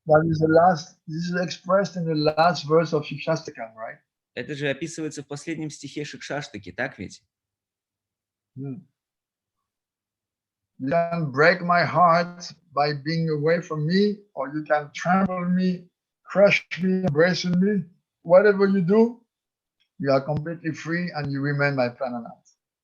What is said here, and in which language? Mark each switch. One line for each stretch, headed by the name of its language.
English: This is expressed in the last verse of Shikshastakam, right?
Russian: Это же описывается в последнем стихе Шикшаштаки, так ведь?
English: You can break my heart by being away from me, or you can trample me, crush me, embrace me. Whatever you do, you are completely free and you remain my prananath.